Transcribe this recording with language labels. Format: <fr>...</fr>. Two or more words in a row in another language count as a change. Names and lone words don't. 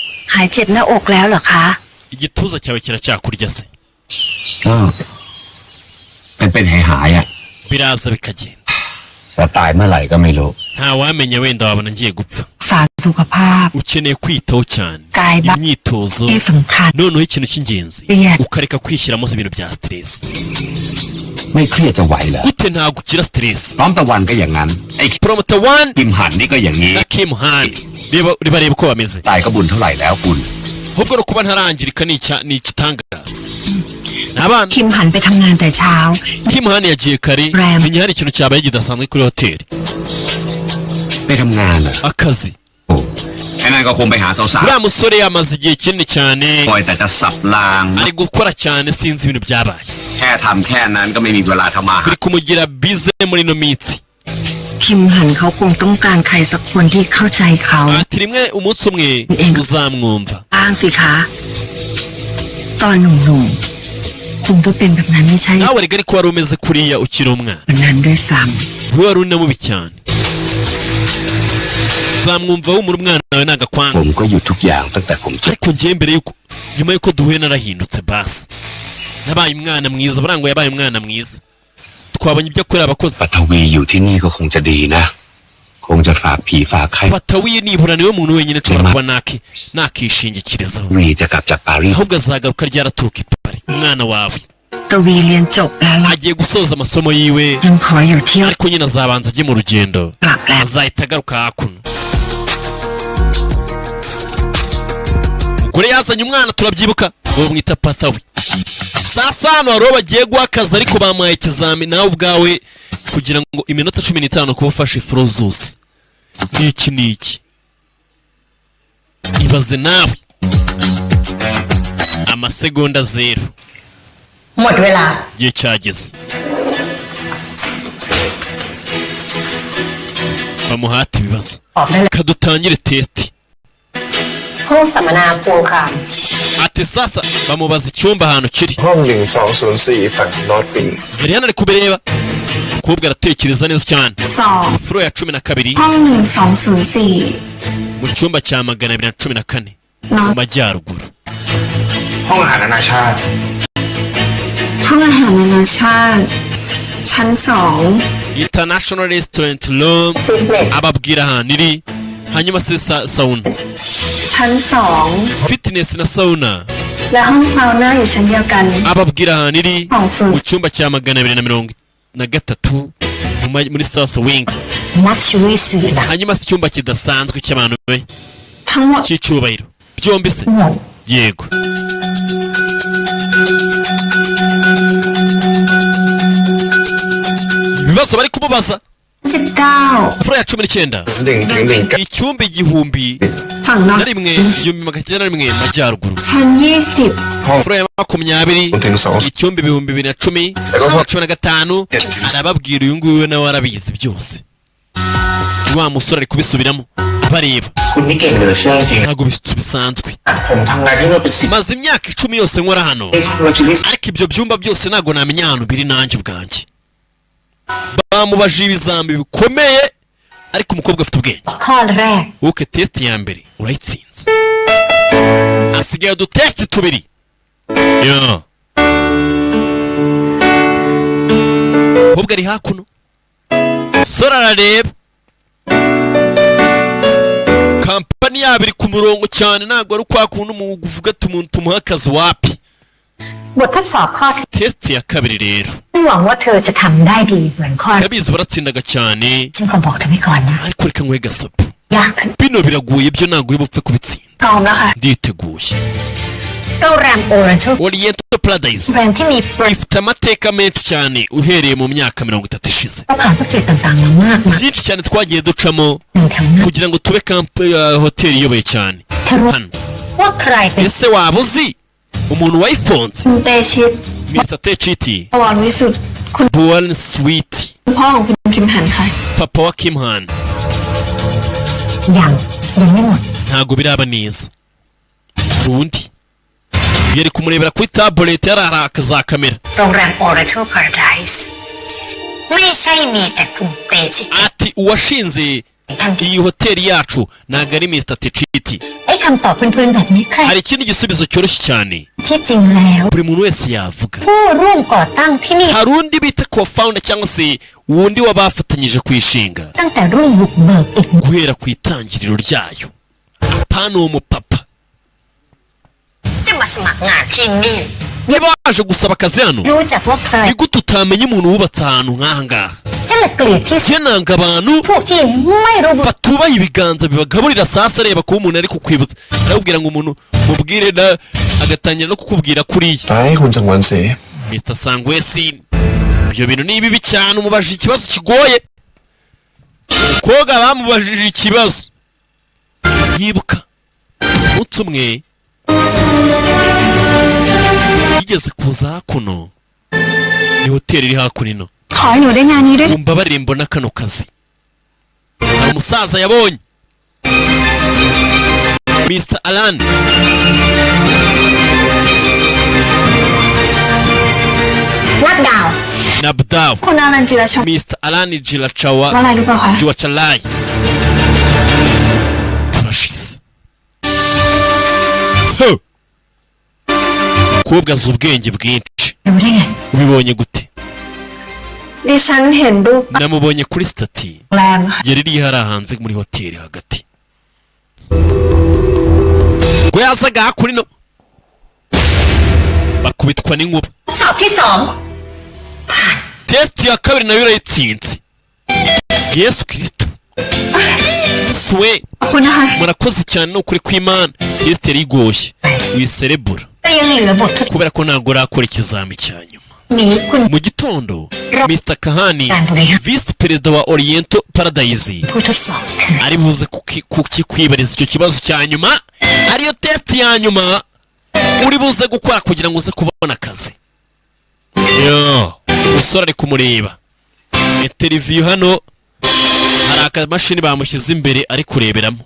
<th>หายเจ็บหน้าอกแล้วเหรอคะ</th> <rw>igituza cyawe kiracyakurya se</rw> <th>ก็เป็นหายอ่ะ</th> <rw>biraza bikagenda</rw> <th>จะตายเมื่อไหร่ก็ไม่รู้</th> <rw>ntawamenya wenda wabona ngiye gupfa</rw> <th>สารสุขภาพ</th> <rw>ukeneye kwitaho cyane</rw> <th>กายบ้าง</th> <rw>imyitozo</rw> <th>ที่สำคัญ</th> <rw>noneho ikintu cy'ingenzi Yes. ukareka kwishyiramo ibintu bya stress</rw> <th>ไม่เครียดจะไหวเหรอ</th> <rw>gute ntabwo ukira stress</rw> <th>พร้อมตะวันก็อย่างนั้นไอ้</th> <en>promoter one</en> <th>กิมหันนี่ก็อย่างนี้</th> <rw>na Kim Han reba uko bameze</rw> <th>ตายก็บุญเท่าไหร่แล้วคุณ</th> <rw>ahubwo no kuba ntarangirika ni igitangaza abana</rw> <th>คิมหันไปทำงานแต่เช้า</th> <rw>Kim Han yagiye kare Ram. menya hari ikintu cyabaye kidasanzwe kuri hoteli</rw> <th>ไปทำงานเหรอ</th> <rw>akazi</rw> <th>โอ้ไอ้นั่นก็คงไปหาสาว</th> <rw>uriya musore yamaze igihe kinini cyane</rw> <th>ๆคอยแต่จะสับราง</th> <rw>ari gukora cyane sinzi ibintu byabaye</rw> <th>แค่ทำแค่นั้นก็ไม่มีเวลาทำมาหา</th> <rw>biri kumugira bize muri ino minsi</rw> <th>คิมหันเขาคงต้องการใครสักคนที่เข้าใจเขา</th> <rw>ati rimwe umunsi umwe uzamwumva</rw> <th>บ้างสิคะตอนหนุ่มๆคุณก็เป็นแบบนั้นไม่ใช่</th> <rw>nawe rega ariko wari umeze kuriya ukiri umwana</rw> <th>แบบนั้นด้วยซ้</th> <rw>we wari uri na mubi cyane uzamwumva wumura umwana wawe ni</rw> <th>ผ</th> <rw>agakwanga</rw> <th>มก็หยุดทุกอย่างตั้งแต่ผมเจอ</th> <rw>ariko njyewe mbere yuko nyuma yuko duhuye narahindutse basi nabaye umwana mwiza burangwa yabaye umwana mwiza twabonye ibyo akorera abakozi</rw> <th>ปัทวีอยู่ที่นี่ก็คงจะดีนะ คงจะฝากผีฝากใคร</th> <rw>Patawiye nibura niwe muntu wenyine nshobora kuba nakishingikirizaho</rw> <th>วีจะกลับจากปารีส</th> <rw>ahubwo azagaruka ryaraturuka i Paris umwana wawe</rw> <th>ำตวีเรียนจบแล้วล่ะ</th> <rw>agiye gusoza amasomo yiwe</rw> <th>ยังขออยู่เที่ยว</th> <rw>ariko nyine azabanza ajye mu rugendo</rw> <th>กลับแล้ว</th> <rw>azahita agaruka hakuno umugore yazanye umwana turabyibuka uwo mwita Patawi sasa hano hariho bagiye guha akazi ariko bamuhaye ikizami nawe ubwawe kugira ngo iminota 15 kuba ufashe ifuro zose n'iki ibaze nawe amasegonda 0</rw> <th>หมดเวลา</th> <rw>igihe cyageze bamuhate ibibazo</rw> <th>ออกได้เลย</th> <rw>kadutangire testi</rw> <th>ห้องสัมมนาปูคาม</th> <rw>ati sasa bamubaza icyumba ahantu kiri</rw> <th>ห้อง1204ฝั่งนอร์ทวิง</th> <rw>yari hano ari kubireba umukobwa aratekereza neza cyane</rw> <th>สอง</th> <rw>ifuro ya 12</rw> <th>ห้อง1204</th> <rw>mu cyumba cya 214 mu majyaruguru</rw> <th>ห้องอาหารนานาชาติ ห้องอาหารนานาชาติชั้น2</th> <en>international restaurant room</en> <rw>ababwira ahantu iri hanyuma se sauna</rw> <th>ชั้น2</th> <rw>fitness na sauna</rw> <th>และห้องซาวน่าอยู่ชั้นเดียวกัน</th> <rw>ababwira ahantu iri</rw> <th>ของศูน</th> <rw>mu</rw> <th>ย์</th> <rw>cyumba cya 223 muri</rw> <en>south wing</en> <th>นักชีวิตสุดา</th> <rw>hanyuma se icyumba kidasanzwe cy'abantu be</rw> <th>ทั้งหมด</th> <rw>cy'icyubahiro byombi se</rw> <th>หมด</th> <rw>yego ibibazo bari kumubaza 19 furo ya 19</rw> <th>1 ถึง 1</th> <rw>icyumba igihumbi</rw> <th>ฝั่งนอ</th> <rw>na</rw> <th>ร์</th> <rw>rimwe igihumbi magana cyenda na rimwe majyaruguru</rw> <th>ชั้น20</th> <rw>furo ya 20</rw> <th>ถึง2</th> <rw>icyumba 2010 15 arababwira uyu nguyu nawe arabizi byose wa musore ari kubisubiramo abareba</rw> <th>คุณนี่เก่งเหลือเชื่อจริง</th> <rw>ntabwo bisanzwe</rw> <th>ผมทำงานที่นี่เป็น10</th> <rw>maze imyaka 10 yose nkora hano</rw> <th>เราชีวิต</th> <rw>ariko ibyo byumba byose ntabwo namenya ahantu biri nanjye ubwanjye bamubajije ibizambi bikomeye ariko umukobwa afite ubwenge</rw> <th>ข้อแรก</th> <rw>wowe test ya mbere urayitsinze hasigaye udutesti tubiri yo umukobwa ari hakuno sora arareba kampani yabo iri ku murongo cyane ntabwo ari kwa kuntu umuntu uvuga ati umuntu tumuha akazi wapi</rw> <th>บททดสอบข้อที่</th> <rw>test ya kabiri rero</rw> <th>หวังว่าเธอจะทำได้ดีเหมือนข้อ</th> <rw>yabizi baratsindaga cyane</rw> <th>ฉันขอบอกเธอไว้ก่อนนะ</th> <rw>ariko reka nkwe gasopo</rw> <th>ยากขึ้น</th> <rw>bino biraguye byo ntabwo uri bupfe kubitsinda</rw> <th>พร้อมแล้วค่ะ</th> <rw>nditeguye</rw> <th>โรงแรมโอเรนทัล</th> <rw>Oriental Paradise</rw> <th>โรงแรมที่มีประ</th> <rw>ifite amateka menshi cyane uhereye mu myaka 30 ishize</rw> <th>ผ่านวิกฤตต่างๆมามากมาย</th> <rw>byinshi cyane twagiye ducamo</rw> <th>หนึ่งแถวนั้น</th> <rw>kugira ngo tube hoteli iyoboye cyane</rw> <th>เธอรู้</th> <rw>hano</rw> <th>ว่าใครเป็น</th> <rw>ese waba uzi umuntu wayifonze</rw> <th>คุณเตชิต</th> <rw>Mr. Techiti</rw> <th>อวรวิสุทธิ์คุณ</th> <rw>Born Sweet</rw> <th>พ่อของคุณคิมหันค่ะ</th> <rw>papa wa Kim Han</rw> <th>ยังไม่หมด</th> <rw>ntabwo biraba neza urundi yari kumurebera kuri tablet yararaka za kamera</rw> <th>โรงแรมโอเรนทัลพาราไดส์ไม่ใช่มีแต่คุณเตชิต</th> <rw>ati uwashinze</rw> <th>ท่านที่</th> <rw>iyi hoteli yacu ntabwo ari Mr. Techiti ati</rw> <th>ไอ้คำตอบพื้นๆแบบนี้ใคร</th> <rw>hari ikindi gisubizo cyoroshye cyane</rw> <th>ที่จริงแล้ว</th> <rw>buri muntu wese yavuga</rw> <th>ผู้ร่วมก่อตั้งที่นี่</th> <rw>hari undi bita co-founder cyangwa se wundi wabafatanyije kuyishinga</rw> <th>ตั้งแต่รุ่นบุกเบิกอีก</th> <rw>guhera ku itangiriro ryayo apana uwo mupapa</rw> <th>จะมาสมัครงานที่นี่</th> <rw>niba waje gusaba akazi hano</rw> <th>รู้จักว่าใคร</th> <rw>ni gute utamenya umuntu wubatse ahantu nk'aha ngaha</rw> <th>ฉันละเกลียดที่สุด</th> <rw>nanga abantu</rw> <th>พวกที่ไม่รู้บุญ</th> <rw>batubaha ibiganza bibagaburira sasa areba kuba umuntu ari kukwibutsa arakubwira ngo umuntu mubwire agatangira no kukubwira kuriya</rw> <th>ไปให้คุณจังหวันเส</th> <rw>Mr. Sangwesi ibyo bintu ni bibi cyane umubajije ikibazo kigoye umukobwa bamubajije ikibazo yibuka umunsi umwe yigeze kuza hakuno ni hoteli iri hakuno ino</rw> <th>ขอให้หนูได้งานนี้ด้วย</th> <rw>umbabarire mbona kano kazi hari umusaza yabonye Mr. Alan Nabdaw</rw> <th>คุณอนันต์จิรชม</th> <rw>Mr. Alan Jilachawa</rw> <th>อะไรหรือเปล่าคะ</th> <rw>Jiwachalai Precious Kobwa z'ubwenge bwinshi</rw> <th>รู้ได้ไง</th> <rw>ubibonye gute</rw> <th>ดิฉันเห็นรูป</th> <rw>namubonye kuri stati</rw> <th>แรมค่ะ</th> <rw>yari iri hariya hanze muri hoteli hagati ngo yazaga kuri no bakubitwa n'inkuba</rw> <th>สอบที่สอง</th> <rw>test ya kabiri nayo irayitsinze Yesu Kristo swe</rw> <th>ขอบคุณนะคะ</th> <rw>murakoze cyane no kuri kw'Imana test yari igoshye wiserebura</rw> <th>ก็ยังเหลือบททด</th> <rw>kubera ko ntabwo urakora ikizami cya nyuma</rw> <th>นี้คุณ</th> <rw>mu gitondo Mr. Kahani Vice Perezida wa Oriental Paradise</rw> <th>ผู้ทดสอบคือ</th> <rw>ari buze kukikwibariza icyo kibazo cya nyuma ariyo test ya nyuma uri buze gukora kugira ngo uze kubona akazi yo umusore ari kumureba interview hano hari akamashini bamushyize imbere ari kureberamo</rw>